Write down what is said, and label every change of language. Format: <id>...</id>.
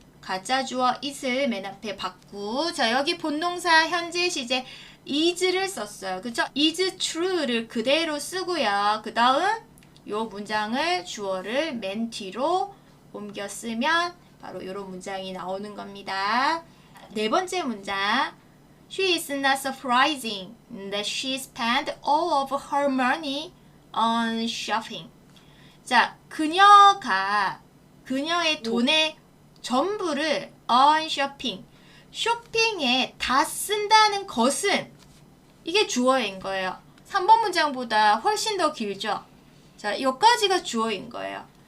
<ko>가짜 주어 is를 맨 앞에 받고 자 여기 본동사 현재 시제 is를 썼어요. 그쵸? is true를 그대로 쓰고요. 그 다음 요 문장을 주어를 맨 뒤로 옮겨 쓰면 바로 이런 문장이 나오는 겁니다. 네 번째 문장.</ko> <en>She is not surprising that she spent all of her money on shopping.</en> <ko>자, 그녀가 그녀의 돈의 전부를</ko> <en>on shopping,</en> <ko>쇼핑에 다 쓴다는 것은 이게 주어인 거예요. 3번 문장보다 훨씬 더 길죠? 자, 여기까지가 주어인 거예요.</ko>